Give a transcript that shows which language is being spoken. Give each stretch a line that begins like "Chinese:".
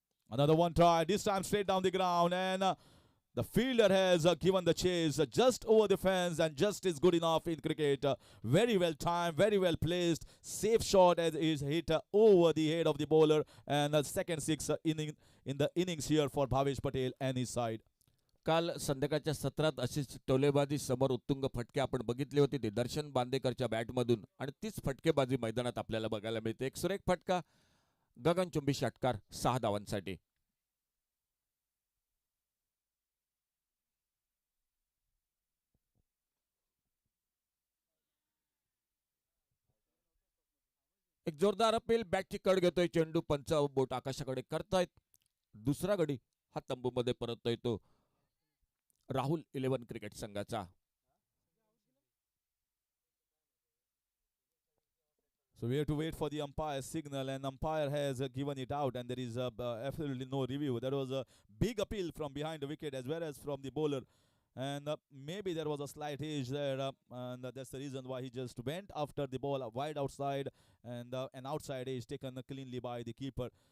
English: Another one try, this time straight down the ground, and The fielder has given the chase just over the fence, and just is good enough in cricket. Very well timed, very well placed. Safe shot as is hit over the head of the bowler, and the second six in the innings here for Bhavesh Patel and his side.
Marathi: काल संध्याकाळच्या सत्रात अशीच टोलेबाजी समोर उत्तुंग फटके आपण बघितले होते ते दर्शन बांदेकरच्या बॅटमधून आणि तीच फटकेबाजी मैदानात आपल्याला बघायला मिळते. एक सुरेख फटका, गगनचुंबी षटकार 6 धावांसाठी. एक जोरदार अपील, बॅटची कड घेतोय चेंडू, पंच बोट आकाशाकडे करतायत. दुसरा गडी हा तंबूमध्ये परततोय तो राहुल 11 क्रिकेट संघाचा.
English: So we have to wait for the umpire's signal, and umpire has given it out, and there is absolutely no review. There was a big appeal from behind the wicket as well as from the bowler, and maybe there was a slight edge there, and that's the reason why he just went after the ball wide outside, and an outside edge taken cleanly by the keeper.